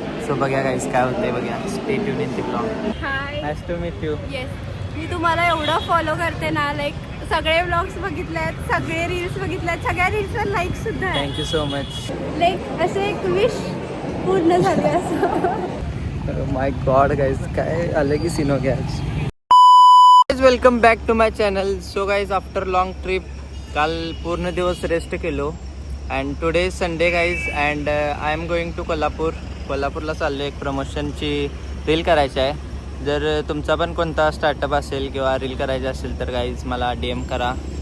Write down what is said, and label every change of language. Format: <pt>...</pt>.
<mr>So बघा guys काय होते बघा.</mr> <en>Stay tune in the blog. Hi. Nice to meet you.</en> <mr>Yes, मी तुम्हाला एवढं फॉलो करते ना, लाईक सगळे व्लॉग्स बघितलेत, सगळे रील्स बघितलेत, सगळ्या रील्सवर लाईक सुद्धा आहे.</mr> <en>Thank you so much.</en> <mr>लाईक असे एक विश पूर्ण झाले असं. माय गॉड गाईज काय आलं की</mr> <hi>सीन हो गया आज.</hi> <en>Welcome back to my channel. So guys after long trip</en> <mr>काल पूर्ण दिवस रेस्ट केलो</mr> <en>And today Sunday guys and I am going to कोल्हापूरला चाललो.</en> <mr>एक प्रमोशनची रील करायची आहे. जर तुमचा पण कोणता स्टार्टअप असेल किंवा रील करायची असेल तर गाईज मला DM करा.</mr>